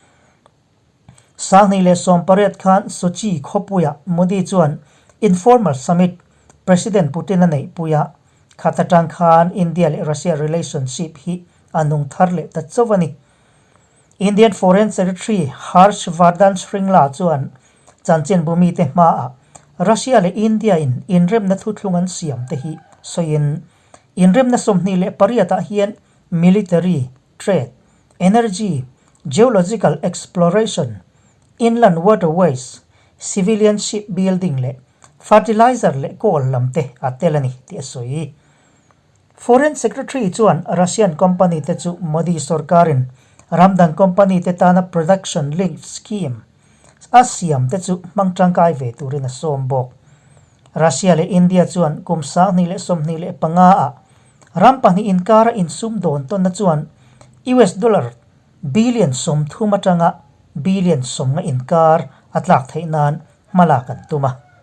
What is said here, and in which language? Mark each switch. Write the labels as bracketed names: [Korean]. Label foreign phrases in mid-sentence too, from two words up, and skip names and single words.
[Mizo] sangni le somparet khan Sochi khopuya Modi chuan [English] informal summit [Mizo] President Putin nei puya khatatang khan India le Russia relationship hi anung thar le ta chawani Indian [English] Foreign Secretary [Mizo] Harsh Vardhan Shringla chuan chanchin bumi te ma a Russia le India in inremna thutlungan siam te hi soin inremna somni le pariata hian military [English] trade energy geological exploration inland waterways civilian shipbuilding [Mizo] le fertilizer le coal lamte atelani ti soi foreign secretary chuan [English] Russian company [Mizo] te chu Modi sarkarin ramdang company te tana [English] production link scheme [Mizo] asiam te chu mangtangkai ve turin sombok Russia le India chuan kumsa ni le somni le panga a rampani inkar in sumdon ton na chuan [English] US dollar billion [Mizo] som thumatanga billion som nga inkar atlak theinan malakan tuma